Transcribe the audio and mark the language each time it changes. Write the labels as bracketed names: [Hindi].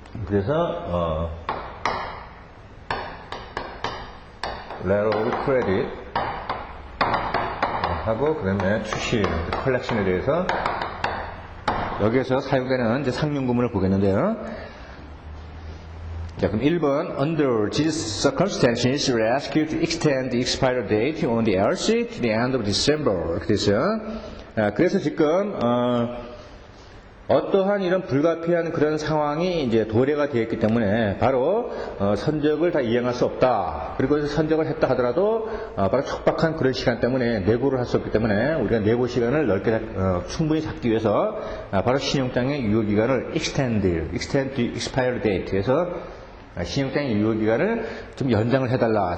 [Korean] 그래서 [English] letter of credit [Korean] 하고 그다음에 출시 컬렉션에 대해서 여기에서 사용되는 이제 상용구문을 보겠는데요. 자, 그럼 1번 [English] under these circumstances we ask you to extend the expiry date on the LC to the end of December. [Korean] 이렇게 됐어요. 그래서 지금 어떠한 이런 불가피한 그런 상황이 이제 도래가 되었기 때문에 바로 선적을 다 이행할 수 없다. 그리고 선적을 했다 하더라도 바로 촉박한 그런 시간 때문에 내고를 할 수 없기 때문에 우리가 내고 시간을 넓게 충분히 잡기 위해서 바로 신용장의 유효기간을 [English] extend the expiry date [Korean] 에서 신용장의 유효기간을 좀 연장을 해달라.